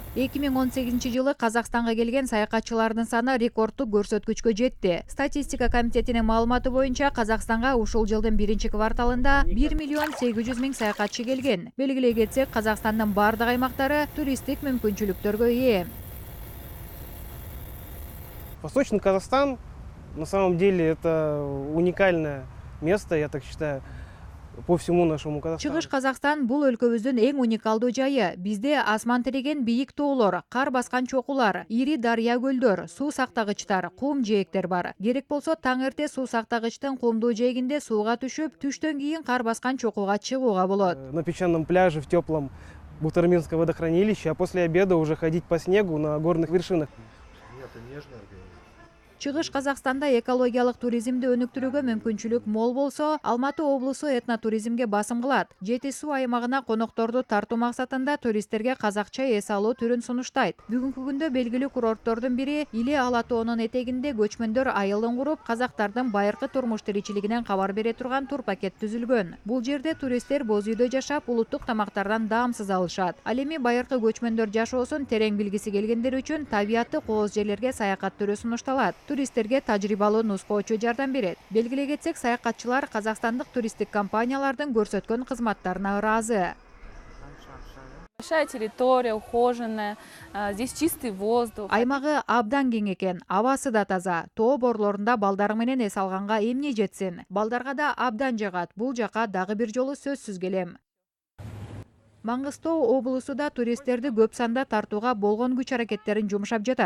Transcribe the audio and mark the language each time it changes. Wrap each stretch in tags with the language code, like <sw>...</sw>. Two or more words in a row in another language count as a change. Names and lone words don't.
<ky>2018-жылы Казакстанга келген саякатчылардын саны рекордтук көрсөткүчкө жетти. Статистика комитетинин маалыматы боюнча Казакстанга ушул жылдын биринчи кварталында 1 миллион 800 миң саякатчы келген. Белгилей кетсек, Казакстандын бардык аймактары туристтик мүмкүнчүлүктөргө ээ.</ky> <ru>Восточный Казахстан, на самом деле, это уникальное место, я так считаю, по всему нашему Казахстану.</ru> <ky>Чыгыш Казакстан бул өлкөбүздүн эң уникалдуу жайы. Бизде асман тиреген бийик тоолор, кар баскан чокулар, ири дарыя көлдөр, суу сактагычтар, кум жээктер бар. Керек болсо таң эрте суу сактагычтын кумдуу жээгинде сууга түшүп, түштөн кийин кар баскан чокуга чыгууга болот.</ky> <ru>На песчаном пляже в теплом Бутырминское водохранилище, а после обеда уже ходить по снегу на горных вершинах.</ru> <ky>Чыгыш Казакстанда экологиялык туризмди өнүктүрүүгө мүмкүнчүлүк мол болсо, Алматы облусу этнотуризмге басым кылат. Жети суу аймагына конокторду тартуу максатында туристтерге казакча эс алуу түрүн сунуштайт. Бүгүнкү күндө белгилүү курорттордун бири Иле Ала тоонун этегинде көчмөндөр айылын куруп, казактардын байыркы турмуш тиричилигинен кабар бере турган тур пакет түзүлгөн. Бул жерде туристтер боз үйдө жашап, улуттук тамактардан даамсыз алышат. Ал эми байыркы көчмөндөр жашоосун терең билгиси келгендер үчүн табиятты кооз жерлерге саякат түрү сунушталат. Туристтерге тажрыйбалуу нускоочу жардам берет. Белгилей кетсек, саякатчылар казакстандык туристтик компаниялардын көрсөткөн кызматтарына ыраазы.</ky> <ru>Большая территория, ухоженная, здесь чистый воздух.</ru> <ky>Аймагы абдан кең экен, абасы да таза. Тоо борлорунда балдар менен эс алганга эмне жетсин. Балдарга да абдан жагат. Бул жака дагы бир жолу сөзсүз келем. Маңгыстоо облусу да туристтерди көп санда тартууга болгон күч аракеттерин жумшап жатат.</ky>